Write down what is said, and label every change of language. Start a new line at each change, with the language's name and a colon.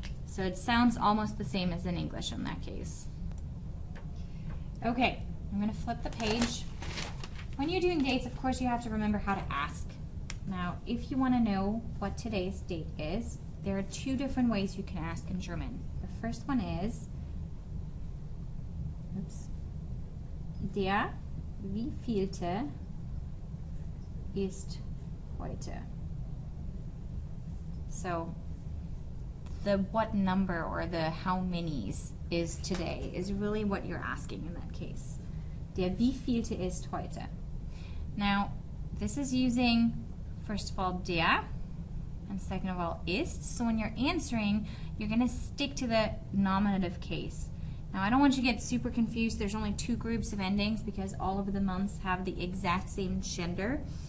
English: So it sounds almost the same as in English in that case. Okay, I'm going to flip the page. When you're doing dates, of course, you have to remember how to ask. Now, if you want to know what today's date is, there are two different ways you can ask in German. The first one is,
German: der wievielte ist heute?
English: So, the what number or the how many's is today is really what you're asking in that case.
German: Der wievielte ist heute?
English: Now, this is using, first of all, der, and second of all, ist. So when you're answering, you're going to stick to the nominative case. Now, I don't want you to get super confused. There's only two groups of endings because all of the months have the exact same gender.